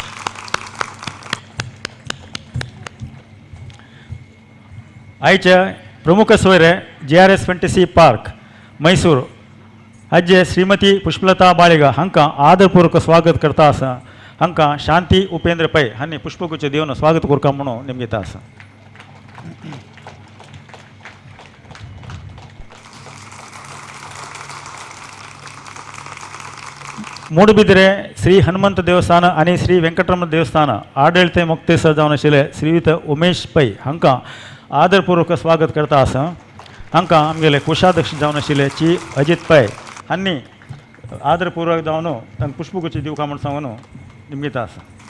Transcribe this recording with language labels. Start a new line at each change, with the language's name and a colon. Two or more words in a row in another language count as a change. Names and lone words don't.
Konkani: आयचे प्रमुख सोयरे JRS फॅन्टसी पार्क मैसूर हाजे श्रीमती पुष्पलता बाळेगा हांकां आदरपूर्वक स्वागत करता आसा. हांकां शांती उपेंद्र पै हांणी पुष्पगुच्छ दिवन स्वागत करता म्हणून नेमयता आसा. ಮೂಡುಬಿದಿರೆ ಶ್ರೀ ಹನುಮಂತ ದೇವಸ್ಥಾನ आणि श्री वेंकटरमण देवस्थान आडಳಿತ मुक्तेसर जावन आशिल्ले श्रीयुत उमेश पै हांकां आदरपूर्वक स्वागत करता आसा. हांकां आमगेले कोशाध्यक्ष जावन आशिल्ले ची अजित पै हांणी आदरपूर्वक जावन तांकां पुष्पगुच्छ दिवका म्हूण सांगून निमयता आसा.